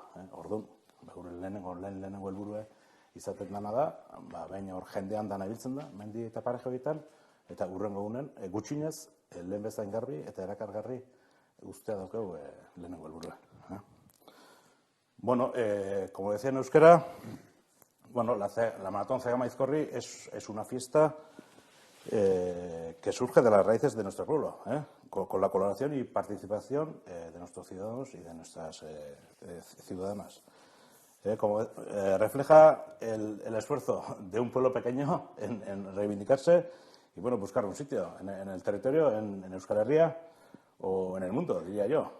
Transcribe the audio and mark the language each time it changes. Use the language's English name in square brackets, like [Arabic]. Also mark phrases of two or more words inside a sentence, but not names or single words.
[Basque] Orduan, gure lehenengo helburue izaten dana da, baina hor jendean dana ibiltzen da, mendi eta paraje horietan, eta urrengo gunen, gutxinez, lehen bezain garbi eta erakargarri guztia daukau lehenengo helburue. [Spanish] Bueno, como decía en euskera, la Maratón Zegama Aizkorri es una fiesta que surge de las raíces de nuestro pueblo, con la colaboración y participación de nuestros ciudadanos y de nuestras ciudadanas. Como refleja el esfuerzo de un pueblo pequeño en reivindicarse y buscar un sitio en el territorio, en Euskal Herria o en el mundo, diría yo.